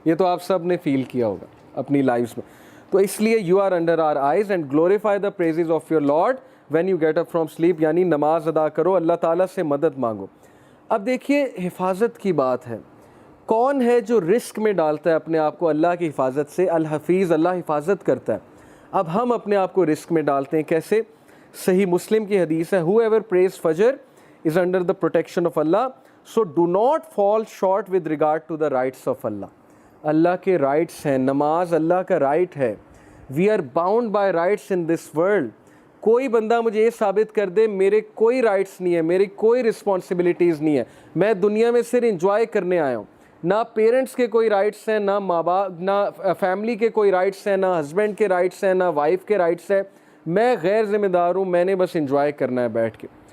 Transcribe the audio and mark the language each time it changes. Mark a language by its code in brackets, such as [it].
[ur] یہ تو آپ سب نے فیل کیا ہوگا اپنی لائفز میں. تو اس لیے [en] You are under our eyes and glorify the praises of your lord when you get up from sleep. [ur] یعنی نماز ادا کرو, اللہ تعالیٰ سے مدد مانگو. اب دیکھیے حفاظت کی بات ہے. کون ہے جو رسک میں ڈالتا ہے اپنے آپ کو اللہ کی حفاظت سے؟ الحفیظ, اللہ حفاظت کرتا ہے. اب ہم اپنے آپ کو رسک میں ڈالتے ہیں کیسے؟ صحیح مسلم کی حدیث ہے, [en] whoever prays Fajr is under the protection of Allah, so do not fall short with regard to the rights of Allah. [ur] اللہ کے رائٹس ہیں, نماز اللہ کا رائٹ ہے. [en] we are bound by rights in this world. [ur] کوئی بندہ مجھے یہ ثابت کر دے میرے کوئی رائٹس نہیں ہے, میری کوئی رسپانسبلٹیز نہیں ہے, میں دنیا میں صرف انجوائے کرنے آیا ہوں, نہ پیرنٹس کے کوئی رائٹس ہیں, نہ ماں باپ, نہ فیملی کے کوئی رائٹس ہیں, نہ ہسبینڈ کے رائٹس ہیں, نہ وائف کے رائٹس ہیں, میں غیر ذمہ دار ہوں, میں نے بس انجوائے کرنا ہے بیٹھ کے.